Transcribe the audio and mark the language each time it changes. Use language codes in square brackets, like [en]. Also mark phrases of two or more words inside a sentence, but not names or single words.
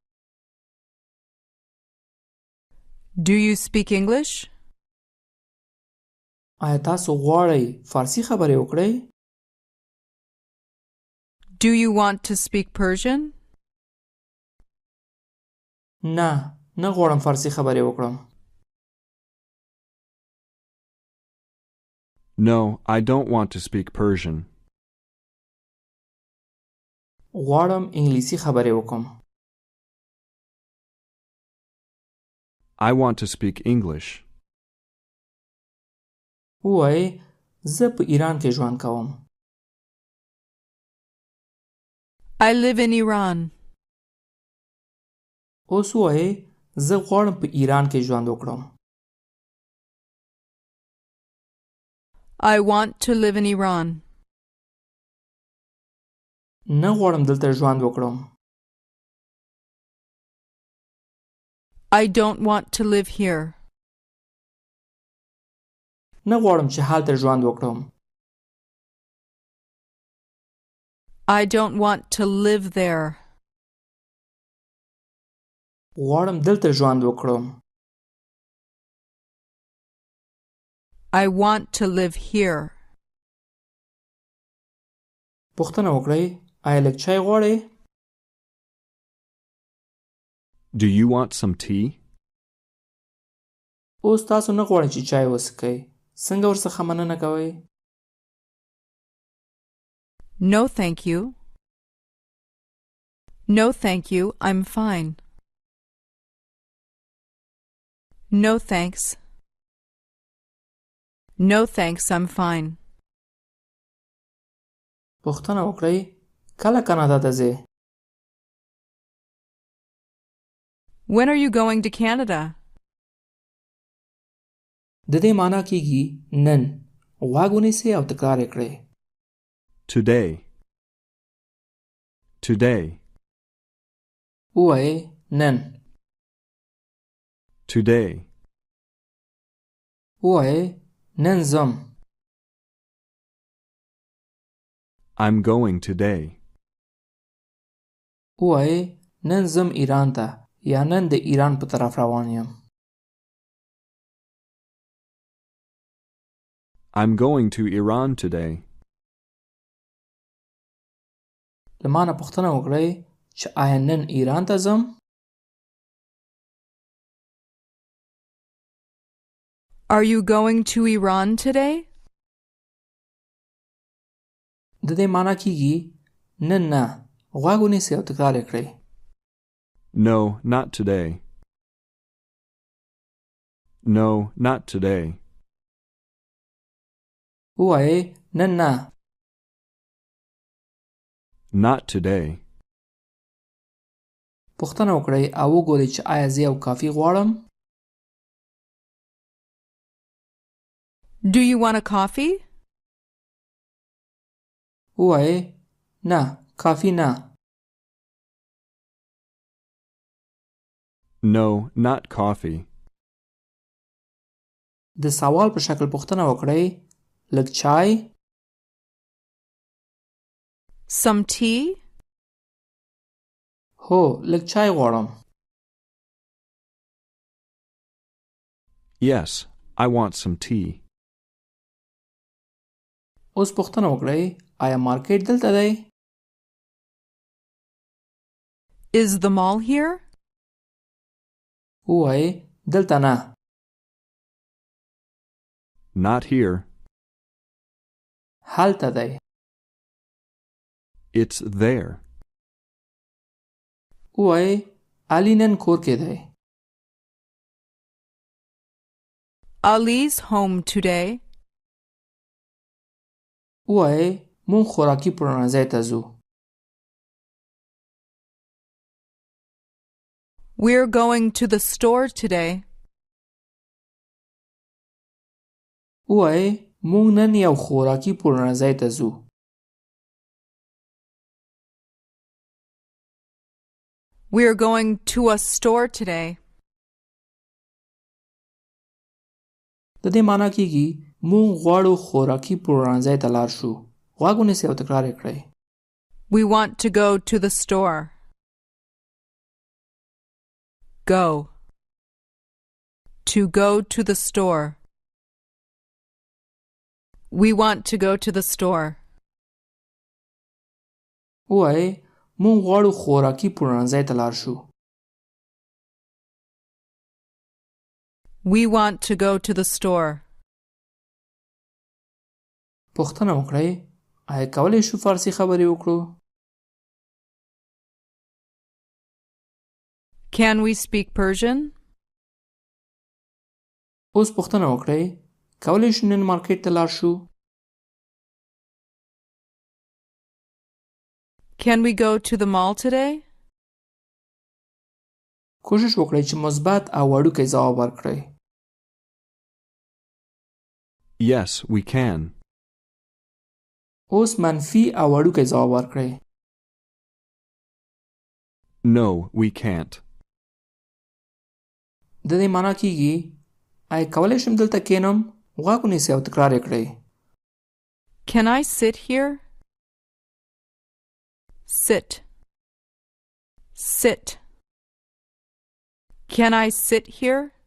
[en] Do you speak English? [ps] آیا تاسو غواړئ فارسي خبرې وکړئ؟ [en] Do you want to speak Persian? [ps] نه غواړم فارسی خبرې وکړم. [en] No, I don't want to speak Persian. [ps] غواړم انګلیسي خبرې وکړم. [en] I want to speak English. [ps] ووایئ زه په ایران کې ژوند کوم. [en] I live in Iran. [ps] اوس ووایئ زه غواړم په ایران کې ژوند وکړم. [en] I want to live in Iran. [ps] نه غواړم دلته ژوند وکړم. [en] I don't want to live here. [ps] نه غواړم چې هلته ژوند وکړم. [en] I don't want to live there. [ps] غواړم دلته ژوند وکړم. [en] I want to live here. [ps] پوښتنه وکړئ آیا لږ چای غواړئ؟ [en] Do you want some tea? [ps] اوس تاسو نه غواړئ چې چای وڅښئ. څنګه ورڅخه مننه کوئ؟ [en] No, thank you. No, thank you. I'm fine. No, thanks. No, thanks. I'm fine. [ps] پوښتنه وکړئ کله کاناډا ته ځئ؟ [en] When are you going to Canada? [ps] د دې معنی کیږي نن. غوږ ونیسئ او تکرار یې کړئ. [en] Today. Today. [ps] ووایئ نن. [en] Today. [ps] ووایئ نن ځم. [en] I'm going today. [ps] ووایئ نن ځم ایران ته یا نن د ایران په طرف روان یم. [en] I'm going to Iran today. [ps] له ما نه پوښتنه وکړئ چې آیا نن ایران ته ځم؟ [en] Are you going to Iran today? [ps] د دې معنی کیږي نن نه. غوږ ونیسئ او تکرار یې کړئ. [en] No, not today. No, not today. [ps] ووایئ نن نه. [en] Not today. [ps] پوښتنه وکړئ او وګورئ چې آیا زه یو کافي غواړم؟ [en] Do you want a coffee? [ps] ووایئ نه کافي نه. [en] No, not coffee. [ps] د سوال په شکل پوښتنه وکړئ لږ چای؟ [en] Some tea? [ps] هو لږ چای غواړم. [en] Yes, I want some tea. [ps] اوس پوښتنه وکړئ آیا مارکیټ دلته دی؟ [en] Is the mall here? [ps] ووایئ دلته نه. [en] Not here. [ps] هلته دی. [en] It's there. [ps] ووایئ علي نن کور کې دی. [en] Ali's home today. [ps] ووایئ مونږ خوراکي پلورنځي ته ځو. [en] We're going to the store today. [ps] ووایئ مونږ نن یو خوراکي پلورنځي ته ځو. [en] We're going to a store today. [ps] د دې معنی کیږي مونږ غواړو خوراکي پلورنځي ته لاړ شو. غوږ ونیسئ او تکرار یې کړئ. [en] We want to go to the store. Go. To go to the store. We want to go to the store. [ps] ووایئ مونږ غواړو خوراکي پلورنځي ته لاړ شو. [en] We want to go to the store. [ps] پوښتنه وکړئ آیا کولی شو فارسی خبرې وکړو؟ [en] Can we speak Persian? [ps] اوس پوښتنه وکړئ کولی شو نن مارکیټ ته لاړ شو؟ [en] Can we go to the mall today? [ps] کوشش وکړئ چې مثبت او وړوکی ځواب ورکړئ. [en] Yes, we can. [ps] اوس منفي او وړوکی ځواب ورکړئ. [en] No, we can't. [ps] د دې معنا کیږي آیا کولی شم دلته کینم؟ غوږ ونیسئ او تکرار یې کړئ. [en] Can I sit here? Sit. Sit. Can I sit here?